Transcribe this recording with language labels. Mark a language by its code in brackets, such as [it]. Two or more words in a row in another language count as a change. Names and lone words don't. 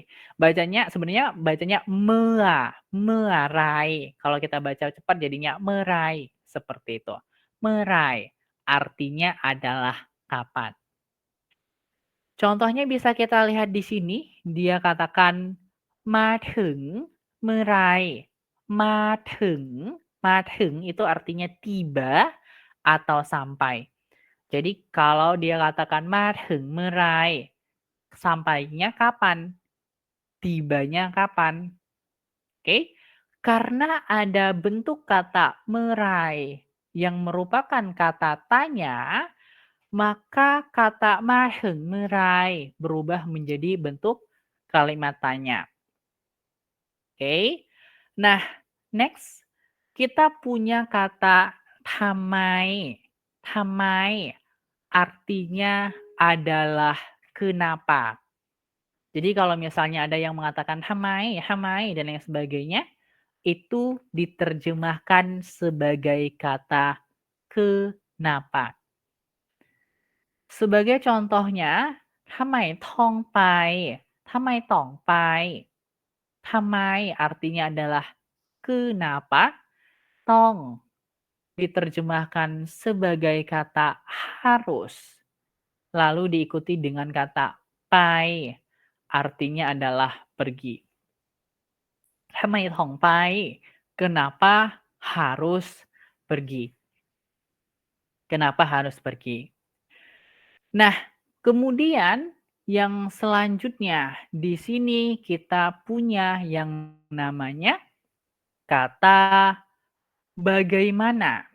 [id] Bacanya sebenarnya bacanya mea, mearai. Kalau kita baca cepat jadinya merai, seperti itu. Merai artinya adalah kapan. Contohnya bisa kita lihat di sini, dia katakan มาถึง merai. [th] มาถึง มาถึง [id] itu artinya tiba atau sampai. Jadi kalau dia katakan มาถึง merai, sampainya kapan? Tibanya kapan? Oke. Karena ada bentuk kata merai yang merupakan kata tanya, maka kata มาถึง merai berubah menjadi bentuk kalimat tanya. Oke. Nah, next kita punya kata ทำไม. ทำไม artinya adalah kenapa. Jadi kalau misalnya ada yang mengatakan [th] ทำไม, ทำไม [id] dan lain sebagainya, itu diterjemahkan sebagai kata kenapa. Sebagai contohnya, [th] ทำไมต้องไป, ทำไมต้องไป. [id] ทำไม artinya adalah kenapa, tong diterjemahkan sebagai kata harus, lalu diikuti dengan kata pai, artinya adalah pergi. [th] ทำไมต้องไป, [id] kenapa harus pergi. Kenapa harus pergi. Nah, kemudian yang selanjutnya di sini kita punya yang namanya kata bagaimana.